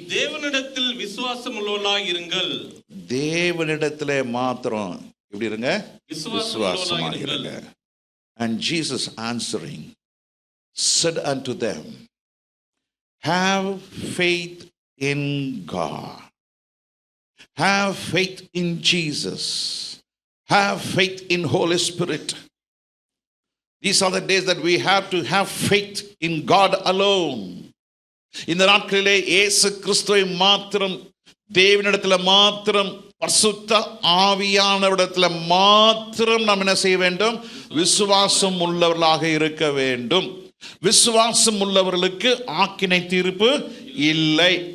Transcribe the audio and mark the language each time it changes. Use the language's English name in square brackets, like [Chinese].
[Tamil] தேவனிடத்தில் விசுவாசம் உள்ளவர்களாய் இருங்கள். தேவனிடத்திலே மாத்திரம் எப்படி இருங்க? விசுவாசமாக விசுவாசமாக இருங்கள். இருங்க. [English] And Jesus answering said unto them, have faith in God. Have faith in Jesus. Have faith in Holy Spirit. These are the days that we have to have faith in God alone. [Tamil] இந்த நாட்களிலே இயேசு கிறிஸ்துவை மாத்திரம், தேவனிடத்தில் மாத்திரம், பரிசுத்த ஆவியானவரிடத்தில் மாத்திரம் நாம் என்ன செய்ய வேண்டும்? விசுவாசம் உள்ளவர்களாக இருக்க வேண்டும். விசுவாசம் உள்ளவர்களுக்கு ஆக்கினை தீர்ப்பு இல்லை.